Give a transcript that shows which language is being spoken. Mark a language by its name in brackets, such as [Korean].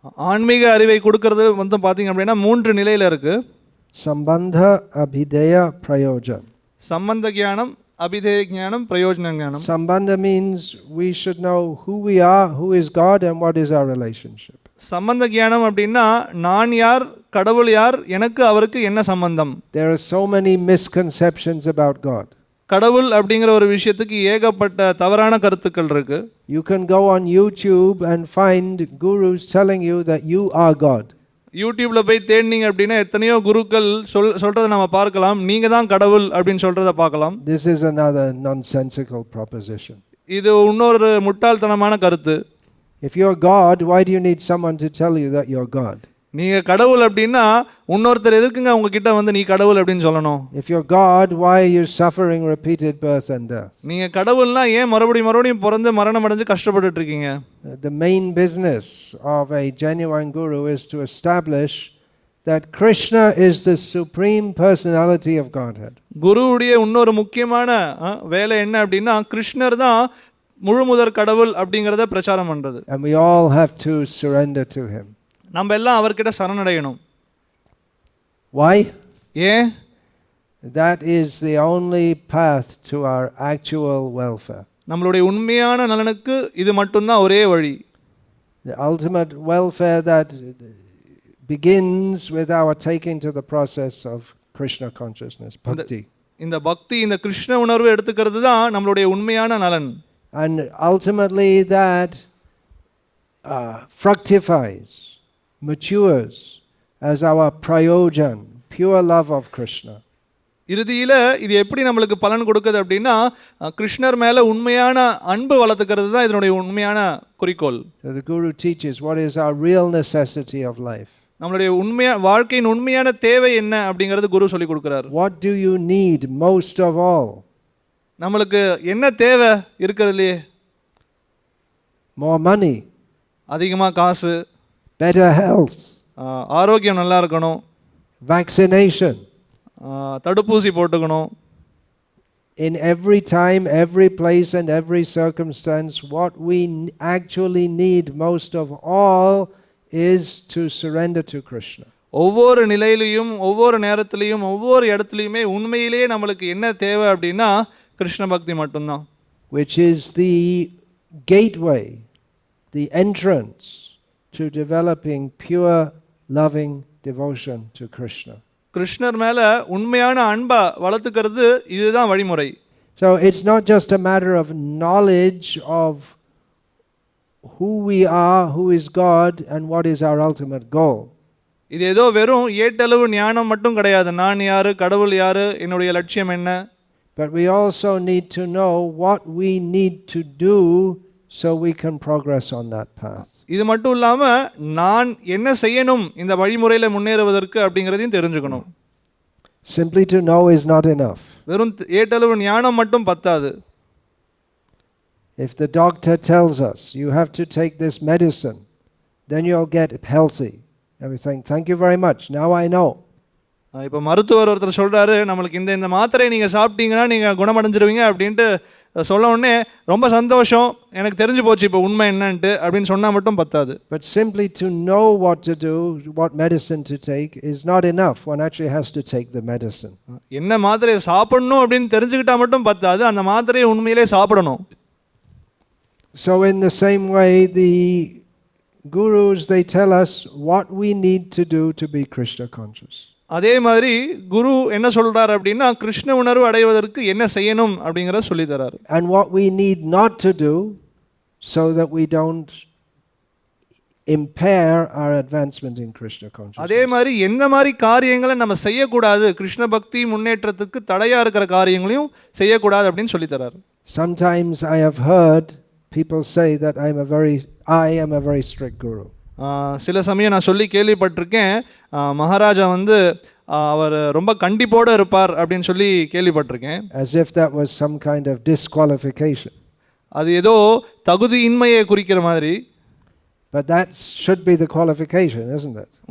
[Tamil] ஆன்மீக அறிவை கொடுக்கிறது வந்து பாத்தீங்க அப்படின்னா 3 நிலையில இருக்கு. [Sanskrit] Sambandha, abhideya, prayojan. [Tamil] சம்பந்த ஞானம், அபிதேய ஞானம், பிரயோஜன ஞானம். [English] Sambandha means we should know who we are, who is God, and what is our relationship. [Tamil] சம்பந்த ஞானம் அப்படின்னா நான் யார், கடவுள் யார், எனக்கு அவருக்கு என்ன சம்பந்தம். [English] There are so many misconceptions about God. [Tamil] கடவுள் அப்படிங்கிற ஒரு விஷயத்துக்கு ஏகப்பட்ட தவறான கருத்துக்கள் இருக்கு. [English] You can go on YouTube and find gurus telling you that you are God. [Tamil] யூடியூப்ல போய் தேடினீங்க அப்படின்னா எத்தனையோ குருக்கள் சொல்றதை நம்ம பார்க்கலாம், நீங்க தான் கடவுள் அப்படின்னு சொல்றதை பார்க்கலாம். [English] This is another nonsensical proposition. [Tamil] இது இன்னொரு முட்டாள்தனமான கருத்து. [English] If you're God, why do you need someone to tell you that you're God? [Tamil] நீங்க கடவுள் அப்படின்னா இன்னொருத்தர் எதுக்குங்க உங்ககிட்ட வந்து நீ கடவுள் அப்படின்னு சொல்லணும்? [English] If you're God, why are you suffering repeated birth and death? [Tamil] நீங்க கடவுள்னா ஏன் மறுபடியும் பிறந்து மரணம் அடைஞ்சு கஷ்டப்பட்டுட்டு இருக்கீங்க? [English] The main business of a genuine guru is to establish that Krishna is the supreme personality of Godhead. [Tamil] குருவுடைய இன்னொரு முக்கியமான வேலை என்ன அப்படின்னா கிருஷ்ணர் தான் முழுமுதற் கடவுள் அப்படிங்கறத பிரச்சாரம் பண்றது. [English] And we all have to surrender to him. [Tamil] நம்ம எல்லாம் அவர்கிட்ட சரணடையணும். [English] Why? [Tamil] ஏன்? [English] That is the only path to our actual welfare. [Tamil] நம்மளுடைய உண்மையான நலனுக்கு இது மட்டும்தான் ஒரே வழி. [English] The ultimate welfare that begins with our taking to the process of Krishna consciousness, Bhakti. [Tamil] இந்த பக்தி, இந்த கிருஷ்ண உணர்வு எடுத்துக்கிறது தான் நம்மளுடைய உண்மையான நலன். [English] And ultimately that fructifies, matures as our prayojan, pure love of Krishna. [Tamil] இறுதியில இது எப்படி நம்மளுக்கு பலன் கொடுக்குது அப்படின்னா கிருஷ்ணர் மேல உண்மையான அன்பு வளர்த்துக்கிறது தான் இதனுடைய உண்மையான குறிக்கோள். [English] So the Guru teaches what is our real necessity of life. [Tamil] நம்மளுடைய வாழ்க்கையின் உண்மையான தேவை என்ன அப்படிங்கிறது குரு சொல்லி கொடுக்கிறார். [English] What do you need most of all? [Tamil] நம்மளுக்கு என்ன தேவை இருக்குதுலயே? [English] More money, [Tamil] அதிகமா காசு, [English] better health, [Tamil] ஆரோக்கியம் நல்லா இருக்கணும், [English] vaccination, [Tamil] தடுப்பூசி போட்டுக்கணும். [English] In every time, every place and every circumstance, what we actually need most of all is to surrender to Krishna. [Tamil] ஒவ்வொரு நிலையிலையும் ஒவ்வொரு நேரத்திலையும் ஒவ்வொரு இடத்துலையுமே உண்மையிலேயே நம்மளுக்கு என்ன தேவை அப்படின்னா கிருஷ்ண பக்தி மட்டும்தான். [English] Which is the gateway, the entrance to developing pure loving devotion to Krishna. [Tamil] கிருஷ்ணர் மேல உண்மையான அன்பை வளர்த்துக்கிறது இதுதான் வழிமுறை. [English] So it's not just a matter of knowledge of who we are, who is God, and what is our ultimate goal. [Tamil] இது ஏதோ வெறும் ஏட்டளவு ஞானம் மட்டும் கிடையாது. நான் யாரு, கடவுள் யாரு, என்னுடைய லட்சியம் என்ன. [English] But we also need to know what we need to do so we can progress on that path. [Tamil] இது மட்டும் இல்லாம நான் என்ன செய்யணும் இந்த வழிமுறையில முன்னேறுவதற்கு அப்படிங்கறதையும் தெரிஞ்சுக்கணும். [English] Simply to know is not enough. [Tamil] வெறும் ஏட்டளவு ஞானம் மட்டும் பத்தாது. [English] If the doctor tells us you have to take this medicine, then you'll get healthy. And we think, thank you very much, now I know. [Tamil] இப்போ மருத்துவர் ஒருத்தர் சொல்றாரு நம்மளுக்கு இந்த மாத்திரை நீங்க சாப்பிட்டீங்கன்னா நீங்க குணமடைஞ்சிருவீங்க அப்படின்ட்டு சொல்ல உடனே ரொம்ப சந்தோஷம், எனக்கு தெரிஞ்சு போச்சு இப்போ உண்மை என்னன்ட்டு அப்படின்னு சொன்னா மட்டும் பத்தாது. [English] But simply to know what to do, what medicine to take is not enough. One actually has to take the medicine. [Tamil] என்ன மாத்திரையை சாப்பிடணும் அப்படின்னு தெரிஞ்சுக்கிட்டா மட்டும் பத்தாது, அந்த மாத்திரையை உண்மையிலே சாப்பிடணும். [English] So in the same way, the gurus, they tell us what we need to do to be Krishna conscious. [Tamil] அதே மாதிரி குரு என்ன சொல்றாரு அப்படின்னா கிருஷ்ண உணர்வு அடைவதற்கு என்ன செய்யணும் அப்படிங்கறத சொல்லி தராரு. [English] And what we need not to do so that we don't impair our advancement in Krishna consciousness. [Tamil] அதே மாதிரி எந்த மாதிரி காரியங்களை நம்ம செய்யக்கூடாது, கிருஷ்ண பக்தி முன்னேற்றத்துக்கு தடையா இருக்கிற காரியங்களையும் செய்யக்கூடாது அப்படின்னு சொல்லி தராரு. [English] Sometimes I have heard people say that I am a very strict guru. [Tamil] சில சமயம் நான் சொல்லி கேள்விப்பட்டிருக்கேன், மகாராஜா வந்து அவர் ரொம்ப கண்டிப்போடு இருப்பார் அப்படின்னு சொல்லி கேள்விப்பட்டிருக்கேன். [English] As if that was some kind of disqualification. [Tamil] அது ஏதோ தகுதியின்மையை குறிக்கிற மாதிரி. [English] But that should be the qualification, isn't it?